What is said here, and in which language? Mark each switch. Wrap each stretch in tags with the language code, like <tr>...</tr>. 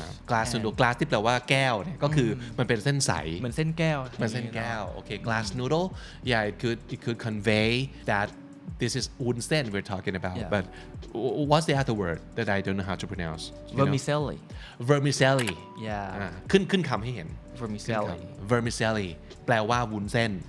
<th>glass noodle glass ที่แปลว่าแก้วเนี่ยก็คือมันเป็นเส้นใส เหมือนเส้นแก้ว</th> <en>โอเค glass noodle yeah it could convey that this is วุ้นเส้น we're talking about Yeah. but what's the other word that I don't know how to pronounce you know? Vermicelli vermicelli yeah</en> <th>ขึ้นคำให้เห็น</th> <en>vermicelli</en> <th>vermicelli แปลว่าวุ้นเส้น</th>